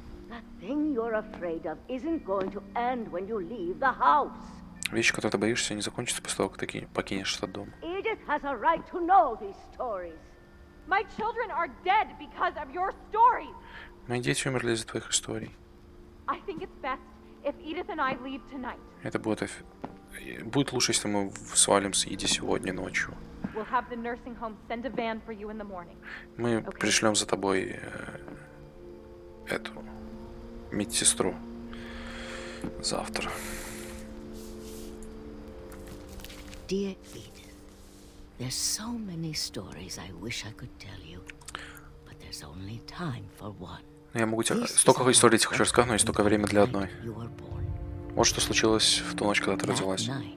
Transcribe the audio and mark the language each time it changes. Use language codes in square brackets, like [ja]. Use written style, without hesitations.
[en] That thing you're afraid of isn't going to end when you leave the house. [ru] Вещи, которые ты боишься, не закончатся после того, как ты покинешь этот дом. [en] Edith has a right to know these stories. My children are dead because of your stories. [ru] Мои дети умерли из-за твоих историй. [en] I think it's best if Edith and I leave tonight. [ru] Это будет лучше, если мы свалим с Иди сегодня ночью. [en] We'll have the nursing home send a van for you in the morning. [ru] Мы пришлем за тобой эту медсестру завтра. [en] Dear Edith, there's so many stories I wish I could tell you, but there's only time for one. [ru] Я могу тебе столько историй тебе хочу рассказать, но есть только время для одной. Вот что случилось в ту ночь, когда ты родилась.